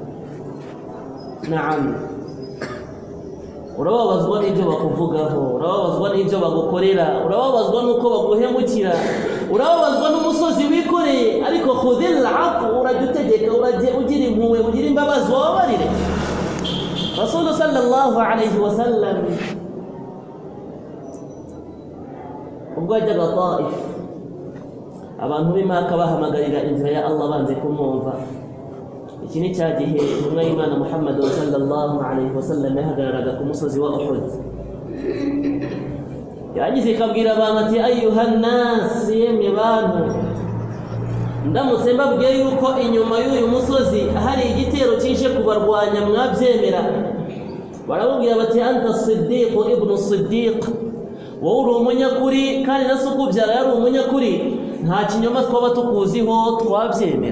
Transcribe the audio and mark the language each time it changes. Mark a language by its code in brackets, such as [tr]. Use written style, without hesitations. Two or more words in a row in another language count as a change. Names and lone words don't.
[rw] Naam, urababazwa n'ibyo bakuvugaho, urababazwa n'ibyo bagukorera, urababazwa n'uko baguhemukira, urababazwa n'umusozi wikoreye, ariko [ar] خذ العفو, [rw] urajya utegeka, urajye ugira impuhwe, ugira imbabazi, wababarire. Rasul [ar] صلى الله عليه وسلم [rw] ubwo yajyaga Taif, abantu b'Imaka bahamagarira inzira ya Allah banze kumwumva. Iki ni cya gihe intumwa y'Imana Muhammad [ar] صلى الله عليه وسلم [rw] yahagararaga ku musozi wa Uhud, yagize ikabwira abantu ati [ar] أيها الناس, [rw] yemwe bantu, ndamutse mbabwiye yuko inyuma y'uyu musozi hari igitero cyinshi kubarwanya, mwabyemera? Baramubwira bati [ar] أنت صديق ابن صديق, [rw] wowe uri umunyakuri kandi na so ukubyara yari umunyakuri, nta kinyoma twaba tukuziho, twabyemera.